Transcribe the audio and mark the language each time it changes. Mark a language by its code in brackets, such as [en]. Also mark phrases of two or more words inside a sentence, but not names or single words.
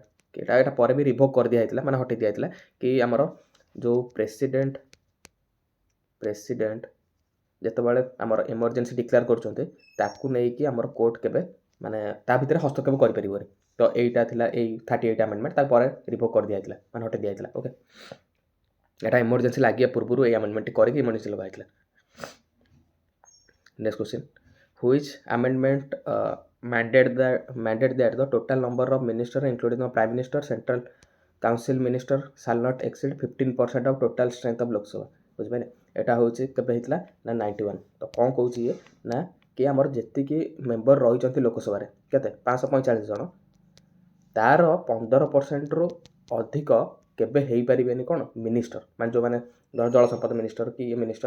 [or] ଏଇଟା ପରେ ବି ରିଭୋକ୍ କରିଦିଆଯାଇଥିଲା, ମାନେ ହଟେଇ ଦିଆଯାଇଥିଲା କି ଆମର ଯେଉଁ ପ୍ରେସିଡେଣ୍ଟ ଯେତେବେଳେ ଆମର [en] emergency declare [or] କରୁଛନ୍ତି ତାକୁ ନେଇକି ଆମର କୋର୍ଟ କେବେ ମାନେ ତା ଭିତରେ ହସ୍ତକ୍ଷେପ କରିପାରିବନି। ତ ଏଇଟା ଥିଲା ଏଇ 38 ଆମେଣ୍ଡମେଣ୍ଟ। ତାପରେ ରିଭୋକ୍ କରିଦିଆଯାଇଥିଲା, ମାନେ ହଟେଇ ଦିଆଯାଇଥିଲା। ଓକେ, ଏଇଟା ଏମର୍ଜେନ୍ସି ଲାଗିବା ପୂର୍ବରୁ ଏଇ ଆମେଣ୍ଡମେଣ୍ଟଟି କରିକି ଏମର୍ଜେନ୍ସି ଲଗା ହେଇଥିଲା। [en] next question. which amendment mandate that the total number of ministers including the prime minister, central council minister shall not exceed 15% of total strength of Lok Sabha। [or] ବୁଝିପାରିଲେ? ଏଇଟା ହେଉଛି କେବେ ହେଇଥିଲା ନା 91। ତ କ'ଣ କହୁଛି ଇଏ ନା କି ଆମର ଯେତିକି ମେମ୍ବର ରହିଛନ୍ତି ଲୋକସଭାରେ କେତେ 545 ଜଣ, ତାର 15%ରୁ ଅଧିକ କେବେ ହେଇପାରିବେନି କ'ଣ ମିନିଷ୍ଟର, ମାନେ ଯେଉଁମାନେ ଜଳ ସମ୍ପଦ ମିନିଷ୍ଟର କି ଇଏ ମିନିଷ୍ଟର।